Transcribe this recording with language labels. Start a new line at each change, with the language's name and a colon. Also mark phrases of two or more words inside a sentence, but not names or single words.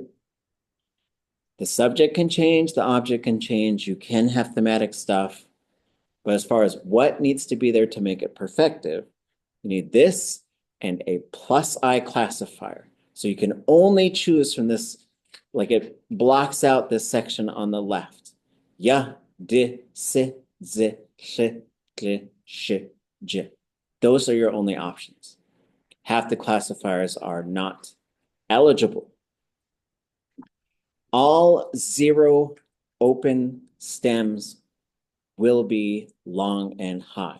English: The subject can change, the object can change, you can have thematic stuff, but as far as what needs to be there to make it perfective, you need this and a plus I classifier. So you can only choose from this, like it blocks out this section on the left. Ya, di, si, zi, shi, gli, shi, j. Those are your only options. Half the classifiers are not eligible. All zero open stems will be long and high.